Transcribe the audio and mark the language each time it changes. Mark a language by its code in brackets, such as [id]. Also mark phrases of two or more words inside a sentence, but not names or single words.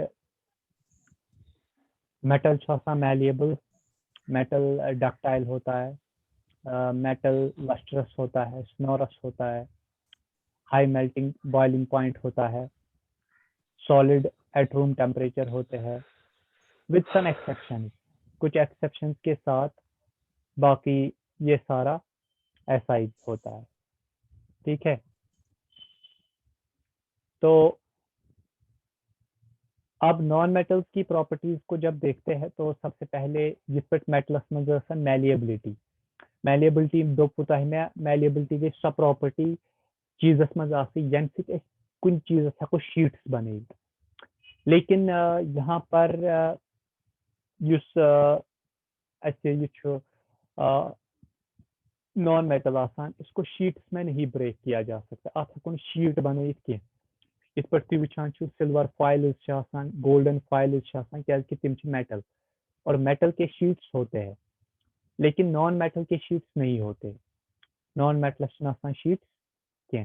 [en] metal malleable, metal ductile [ur] ہوتا ہے، [en] metal lustrous [ur] ہوتا ہے، سنورس ہوتا ہے، [en] high melting boiling point [ur] ہوتا ہے، [en] solid at room temperature [ur] ہوتے ہیں [en] with some exception, [ur] کچھ ایکسیپشنز کے ساتھ باقی یہ سارا ایسا ہی ہوتا ہے. ٹھیک ہے، تو اب [en] non metals [ur] کی پراپرٹیز کو جب دیکھتے ہیں تو سب سے پہلے [ks] یتھ میٹلس مز میلیبلٹی. میلیبلٹی دو میں میلیبلٹی گئی سۄ پراپرٹی چیزس مز یم سۭتۍ أسۍ کُنہِ چیزس ہٮ۪کو شیٖٹس بنٲیِتھ. [ur] لیکن یہاں پر [ks] یُس اَسہِ یہِ چھُ [en] non metal [ur] آسان اس کو شیٹس میں نہیں بریک کیا جا سکتا. [ks] اتھ ہٮ۪کو نہٕ شیٹ بنٲیِتھ کینٛہہ. یِتھ پٲٹھۍ تُہۍ وٕچھان چھِو [en] silver foils [ks] چھِ آسان، [en] golden foils [ks] چھِ آسان، کیازکہِ تِم چھِ میٹل [ur] اور میٹل کے شیٹس ہوتے ہیں لیکن نان میٹل کے شیٹس نہیں ہوتے. [en] non metals [ks] چھِنہٕ آسان شیٹس کینٛہہ.